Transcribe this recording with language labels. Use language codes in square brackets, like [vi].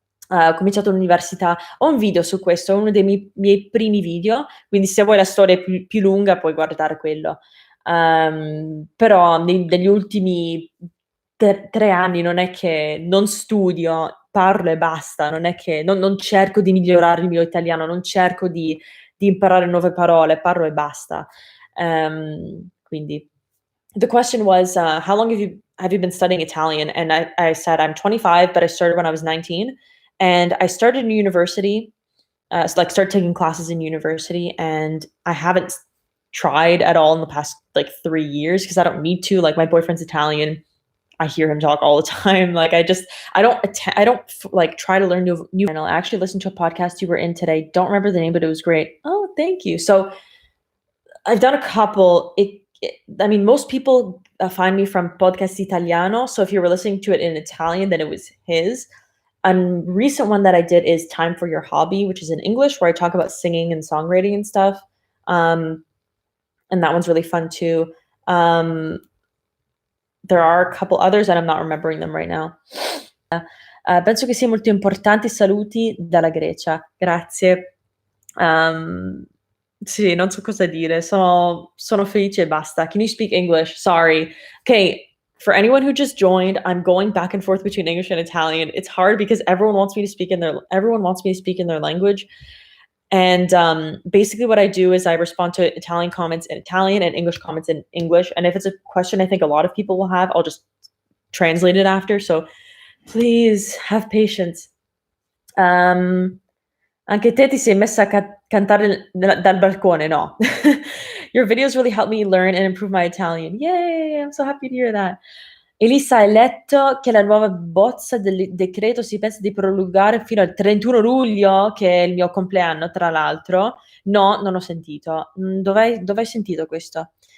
[it] Ho cominciato l'università. Ho un video su questo, è uno dei miei primi video, quindi se vuoi la storia più lunga puoi guardare quello. Però negli ultimi 3 anni non è che non studio, parlo e basta, non è che non cerco di migliorare il mio italiano, non cerco di imparare nuove parole, parlo e basta. [en] Quindi the question was, how long have you been studying Italian? And I said I'm 25, but I started when I was 19, and I started in university, so like started taking classes in university, and I haven't tried at all in the past like 3 years because I don't need to. Like my boyfriend's Italian. I hear him talk all the time. Like I don't like try to learn new. I actually listened to a podcast you were in today. Don't remember the name, but it was great. Oh, thank you. So I've done a couple. I mean, most people find me from Podcast Italiano. So if you were listening to it in Italian, then it was his. A recent one that I did is Time for Your Hobby, which is in English, where I talk about singing and songwriting and stuff. And that one's really fun too. There are a couple others and I'm not remembering them right now. [it] Penso che sia molto importante. Saluti dalla Grecia. Grazie. Um, sì, non so cosa dire. Sono felice e basta. [en] Can you speak English? Sorry. Okay, for anyone who just joined, I'm going back and forth between English and Italian. It's hard because everyone wants me to speak in their language. And basically, what I do is I respond to Italian comments in Italian and English comments in English. And if it's a question I think a lot of people will have, I'll just translate it after. So please have patience. [it] Um, Anche te ti sei messa a cantare dal balcone, no? [en] Your videos really help me learn and improve my Italian. Yay! I'm so happy to hear that. [it] Elisa, hai letto che la nuova bozza del decreto si pensa di prolungare fino al 31 luglio, che è il mio compleanno, tra l'altro? No, non ho sentito. Dove hai sentito questo?